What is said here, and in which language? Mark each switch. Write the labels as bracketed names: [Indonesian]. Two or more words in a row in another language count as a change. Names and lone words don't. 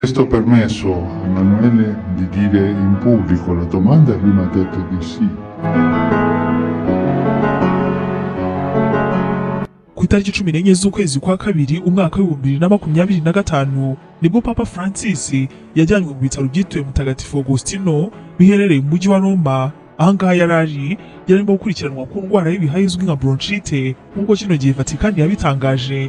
[Italian] chiesto permesso a Emanuele di dire in pubblico la domanda e lui mi ha detto di sì. [Kinyarwanda] Ku itariki 14 z'ukwezi kwa kabiri umwaka w'2025 nibwo Papa Francis yajyanywe mu bitaro byitiriwe Mutagatifu Agostino biherereye mu mujyi wa Roma. Ahangaha yarimo gukurikiranwa ku ndwara y'ibihaha izwi nka bronchite nk'uko kino gihe Vatikani yabitangaje.